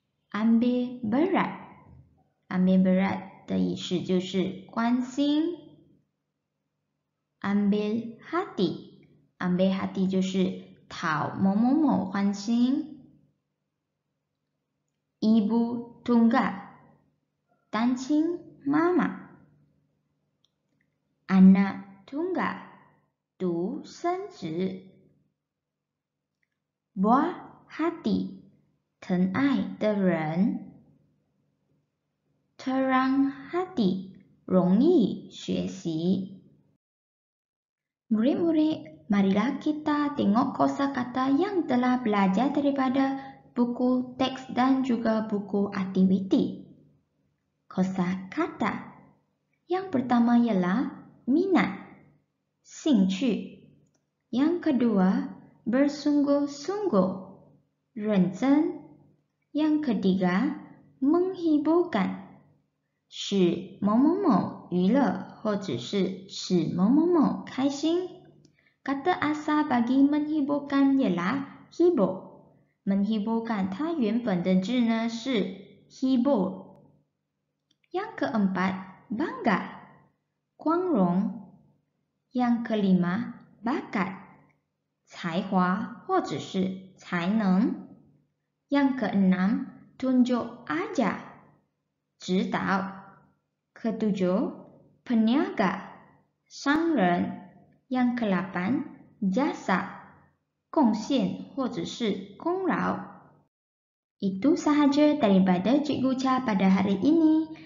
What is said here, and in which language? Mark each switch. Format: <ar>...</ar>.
<zh>Ambil berat。Ambil berat 的意思就是关心。 Ambil hati。Ambil hati 就是讨某某某欢心。 Ibu tunggal 单亲妈妈。 Anak tunggal 独生子。 Buah hati 疼爱的人。 Terang hati 容易学习。</zh> <ms>Murid-murid, marilah kita tengok kosakata yang telah belajar daripada buku teks dan juga buku aktiviti. Kosakata. Yang pertama ialah minat, 兴趣。 Yang kedua, bersungguh-sungguh, 认真。 Yang ketiga, menghiburkan, 使某某某娱乐或者是使某某某开心。 Kata asal bagi menghiburkan ialah hibur.</ms> <zh>Menghiburkan 它原本的字呢是 hibur.</zh> <ms>Yang keempat, bangga, 光荣. Yang kelima, bakat, 才华或者是才能. Yang keenam, tunjuk ajar, 指导. Ketujuh, peniaga, 商人. Yang ke-8, jasa, 贡献或者是功劳. Itu sahaja daripada Cikgu Cha pada hari ini.</ms>